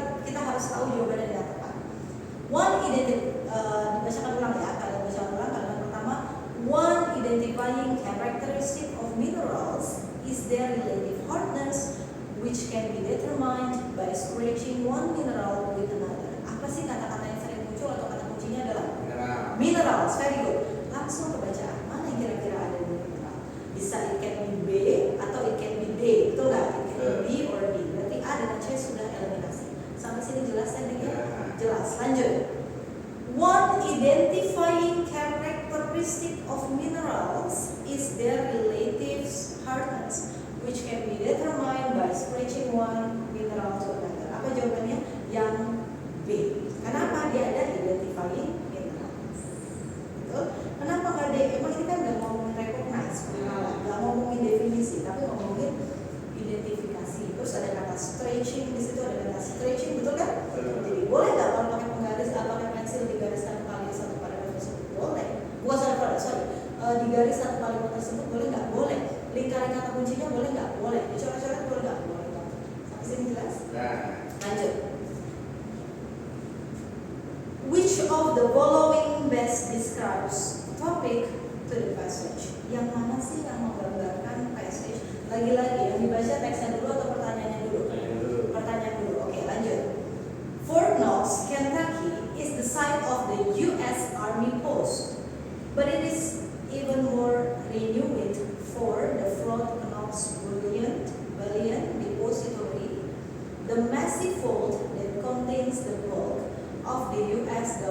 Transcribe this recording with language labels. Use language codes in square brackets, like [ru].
[id] Kita harus tahu jawabannya dengan tepat. One dibacakan ulang ya. Kalimat pertama, [en] one identifying characteristic of minerals is their relative hardness, which can be determined by scratching one mineral with another. [id] Apa sih kata-kata yang sering muncul atau kata kuncinya adalah minerals. [en] Very good. [id] Langsung ke bacaan. Mana yang kira-kira ada di mineral? Bisa [en] it can be B [id] atau [en] it can be D. [id] Betul nggak? [en] It can be B or D. [id] Berarti A dengan C sudah eliminasi. Sampai sini jelas tekniknya? Jelas. Lanjut. [en] One identifying characteristic of minerals is their relative hardness, which can be determined by scratching one mineral to another. [id] Apa jawabannya? Yang B. Kenapa dia ada identifying minerals? Betul? Kenapa nggak D? Emang ini kan nggak ngomongin recognize, nggak ngomongin definisi, tapi ngomongin identifikasi. Terus ada kata stretching di situ, ada kata stretching, betul kan? Jadi boleh nggak kalau pakai penggaris atau pakai pensil digariskan kali satu paragraf tersebut? Boleh. Bukan digaris satu kalimat tersebut boleh nggak? Boleh. Lingkaran kata kuncinya boleh nggak? Boleh. Dicoret-coret boleh nggak? Boleh. Sampai sini jelas? Lanjut. [en] Which of the following best describes topic to the passage? [id] Yang mana sih yang menggambarkan passage? Lagi-lagi yang dibaca teksnya dulu atau pertanyaannya dulu? Pertanyaan dulu. Oke, lanjut. [en] Fort Knox, Kentucky is the site of the U.S. Army post, but it is even more renowned for the Fort Knox Bullion Depository, the massive vault that contains the bulk of the U.S.